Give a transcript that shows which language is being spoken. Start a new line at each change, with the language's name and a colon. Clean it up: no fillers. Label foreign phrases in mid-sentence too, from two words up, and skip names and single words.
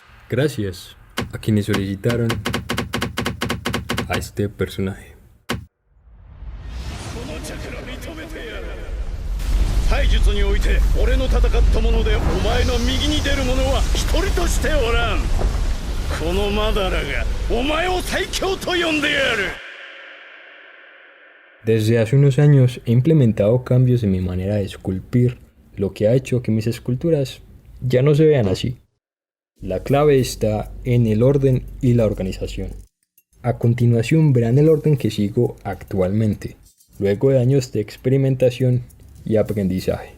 Spanish: Gracias a quienes solicitaron a este personaje.
Japanese: このチャクラ認めてやる。体術において俺の戦ったものでお前の右に出る者は一人としておらん。このマダラがお前を最強と呼んでやる。
Spanish: Desde hace unos años he implementado cambios en mi manera de esculpir, lo que ha hecho que mis esculturas ya no se vean así. La clave está en el orden y la organización. A continuación verán el orden que sigo actualmente, luego de años de experimentación y aprendizaje.